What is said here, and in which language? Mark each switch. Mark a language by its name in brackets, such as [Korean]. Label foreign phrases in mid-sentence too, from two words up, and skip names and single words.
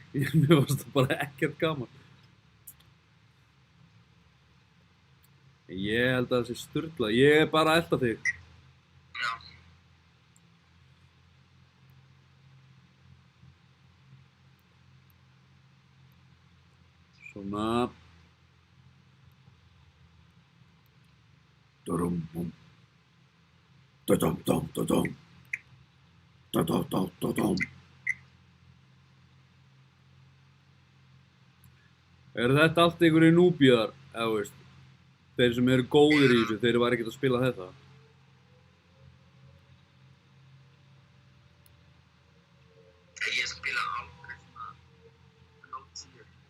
[Icelandic] Mér fannst það bara ekkert gaman. Ég held að það sé sturlað. Ég er bara að elta þig. Já. Svona. Dum-bum. Da-dum-dum-da-dum. Da-da-da-da-dum. Eru þetta allt einhverjir núbíðar, eða veist? Þeir sem eru góðir í þessu, þeir væri ekkert að spila þetta. Ég spila aldrei svona nót 10.